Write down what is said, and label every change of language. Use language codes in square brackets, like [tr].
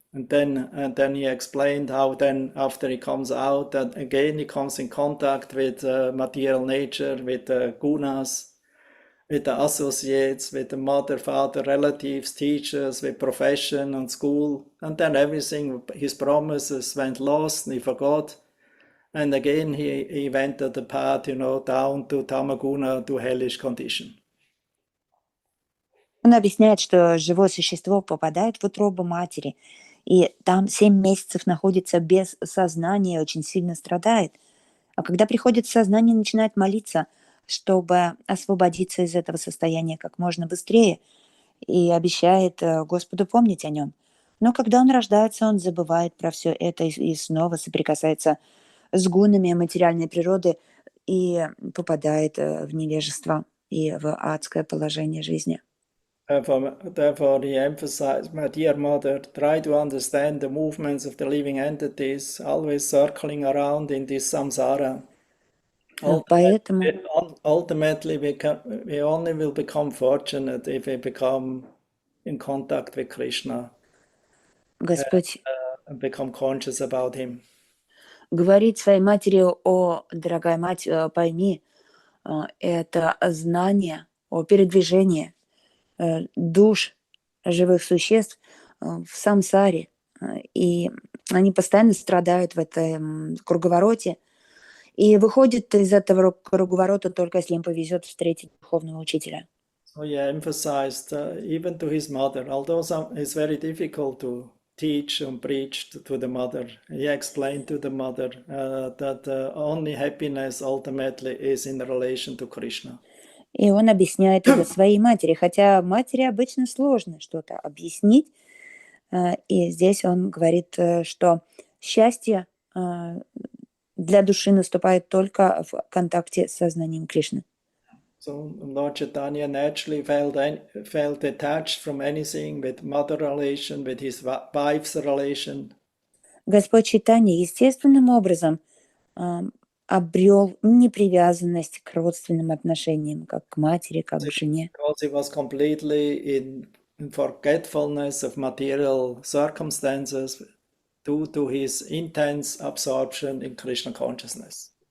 [en] And then he explained how then after he comes out, that again he comes in contact with material nature, with gunas, with the associates, with the mother, father, relatives, teachers, with profession and school. And then everything, his promises went lost and he forgot. And again he went to the path, down to tamaguna, to hellish condition. [ru] Он объясняет, что живое существо попадает в утробу матери, и там 7 месяцев находится без сознания, очень сильно страдает. А когда приходит в сознание, начинает молиться, чтобы освободиться из этого состояния как можно быстрее, и обещает Господу помнить о нем. Но когда он рождается, он забывает про все это и снова соприкасается с гунами материальной природы и попадает в невежество и в адское положение жизни. [en] Therefore, he emphasized, my dear mother, try to understand the movements of the living entities, always circling around in this samsara. [ru] Поэтому [en] Ultimately, we only will become fortunate if we become in contact with Krishna [ru] Господь [en] and become conscious about him. [ru] говорит своей матери: «О, дорогая мать, пойми, это знание о передвижении душ живых существ в самсаре, и они постоянно страдают в этом круговороте, и выходит из этого круговорота только если им повезет встретить духовного учителя». [en] So he emphasized even to his mother, although it's very difficult to teach and preach to the mother. He explained to the mother that only happiness ultimately is in relation to Krishna. [ru] И он объясняет это своей матери, хотя матери обычно сложно что-то объяснить. И здесь он говорит, что счастье для души наступает только в контакте с сознанием Кришны. [en] So Lord Chaitanya naturally felt detached from anything with mother relation, with his wife's relation. [ru] Господь Чайтанья естественным образом обрел непривязанность к родственным отношениям, как к матери, как к жене. [en] Because he was completely in forgetfulness of material circumstances due to his intense absorption in Krishna consciousness.